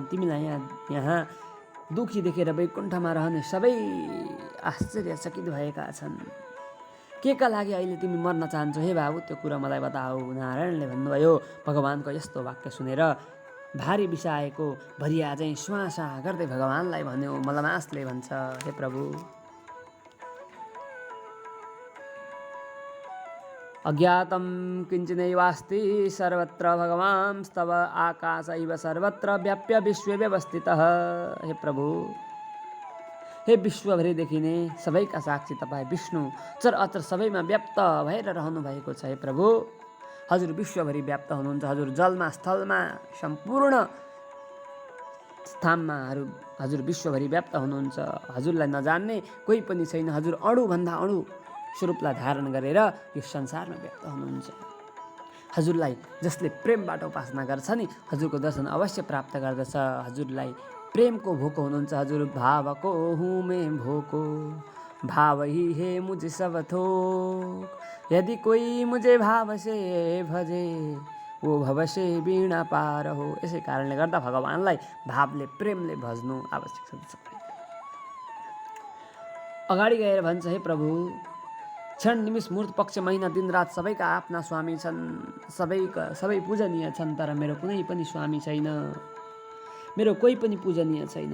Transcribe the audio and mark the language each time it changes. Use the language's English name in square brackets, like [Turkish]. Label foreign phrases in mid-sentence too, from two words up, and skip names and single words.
[Nepali] तिमीलाई यहाँ दुखी देखेर वैकुण्ठमा रहने सबै आश्चर्यचकित भएका छन्। के का लागि अहिले तिमी मर्न चाहन्छौ हे बाबु, त्यो कुरा मलाई बताऊ। नारायणले भन्नुभयो, भगवानको यस्तो वाक्य सुनेर भारी बिसाएको भरिया चाहिँ श्वासा गर्दै भगवानलाई भन्यो। मलमासले भन्छ, हे प्रभु, [Sanskrit] अज्ञातं किञ्चिनैवास्ति सर्वत्र भगवांस्तव आकाश इव सर्वत्र व्याप्य विश्वे व्यवस्थितः। [Nepali] हे प्रभु, हे विश्वभरि देखिने सबैका साक्षी तपाईँ विष्णु चर अचर सबैमा व्याप्त भएर रहनु भएको छ। हे प्रभु, हजुर विश्वभरि व्याप्त हुनुहुन्छ, हजुर जलमा स्थलमा सम्पूर्ण स्थानमा हजुर विश्वभरि व्याप्त हुनुहुन्छ। हजुरलाई नजान्ने कोही पनि छैन। हजुर अणुभन्दा अणु स्वरूपलाई धारण गरेर यो संसारमा व्यक्त हुनुहुन्छ। हजुरलाई जसले प्रेमबाट उपासना गर्छ नि, हजुरको दर्शन अवश्य प्राप्त गर्दछ। हजुरलाई प्रेमको भोको हुनुहुन्छ। हजुर भावको [Hindi] हुँ मैं भोको, भाव ही है मुझे सब थोक, यदि कोई मुझे भाव से भजे वो भव से वीणा पार हो। [Nepali] यसै कारणले गर्दा भगवानलाई भावले प्रेमले भज्नु आवश्यक छ। अगाडि गएर भन्छ, हे प्रभु, क्षण निमिष मुहूर्त पक्ष महिना दिन रात सबैका आफ्ना स्वामी छन्, सबै पूजनीय छन्, तर मेरो कुनै पनि स्वामी छैन, मेरो कोही पनि पूजनीय छैन।